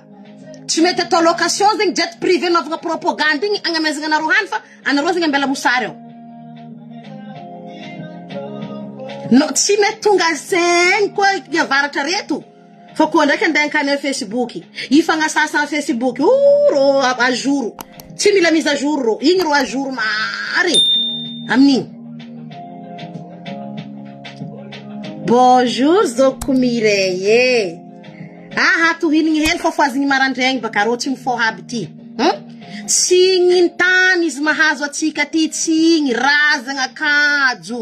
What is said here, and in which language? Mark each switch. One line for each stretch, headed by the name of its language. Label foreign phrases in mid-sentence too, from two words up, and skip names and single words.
Malagasy: Tsy mety atao location zegny
French: jet privé
Malagasy: naovagna propagande igny agnamezagna anareo hany fa anareo zegny ambela mosary ao. No tsy mety tonga zegny koa iavaratra reto. Fa koa ndraiky andehankany amin'ny Facebook. Ifagnasasa amin'ny Facebook. Ro
French: à jour.
Malagasy: Tsy mila
French: mise à jour
Malagasy: ro. Igny ro
French: à jour
Malagasy: mary. Amin'igny. Bonjour zoko Mireille. Tohinigny hely fa foazigny marandraigny baka ro tsy mifoha aby ty. Tsy igny tany izy mahazo atsika ty tsy igny razagna kajo.